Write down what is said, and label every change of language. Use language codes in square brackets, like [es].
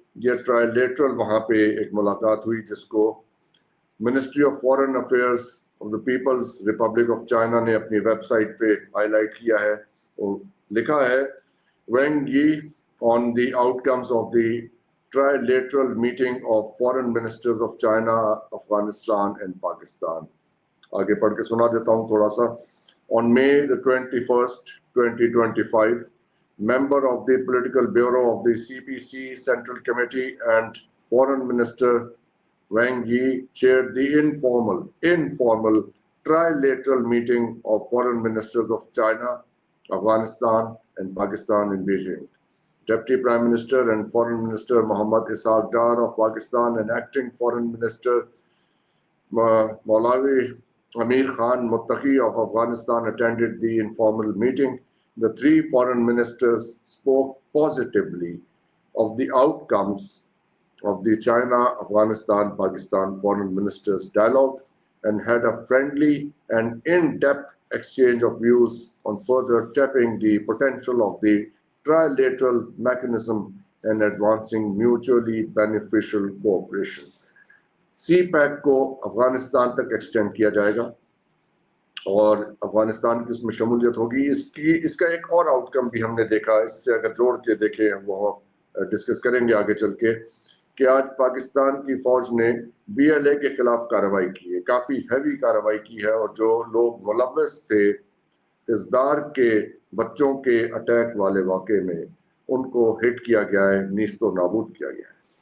[ur] یہ ٹرائلیٹرل وہاں پہ ایک ملاقات ہوئی جس کو ministry of foreign affairs of the Peoples republic of China نے اپنی ویب سائٹ پہ ہائی لائٹ کیا ہے. اور لکھا ہے [en] Weighing یی آن the out comes of the trilateral meeting of foreign ministers of China, Afghanistan and Pakistan. [ur] آگے پڑھ کے سنا دیتا ہوں تھوڑا سا. [en] On May the 21st, 2025, member of the political bureau of the CPC Central Committee and Foreign Minister Wang Yi chaired the informal trilateral meeting of foreign ministers of China, Afghanistan and Pakistan in Beijing. Deputy Prime Minister and Foreign Minister Mohammad Ishaq Dar of Pakistan and Acting Foreign Minister Maulavi Amir Khan Muttaqi of Afghanistan attended the informal meeting. The three foreign ministers spoke positively of the outcomes of the China-Afghanistan-Pakistan Foreign Ministers' dialogue and had a friendly and in-depth exchange of views on further tapping the potential of the trilateral mechanism and advancing mutually beneficial cooperation. [ur] C pack کو افغانستان تک extend کیا جائے گا اور افغانستان کی اس میں شمولیت ہوگی. اس کا ایک اور آؤٹ کم بھی ہم نے دیکھا، اس سے اگر جوڑ کے دیکھیں وہ ڈسکس کریں گے آگے چل کے، کہ آج پاکستان کی فوج نے BLA کے خلاف کارروائی کی ہے، کافی ہیوی کارروائی کی ہے، اور جو لوگ ملوث تھے ازدار کے بچوں کے اٹیک والے واقعے میں ان کو ہٹ کیا گیا ہے، نیست و نابود کیا گیا ہے.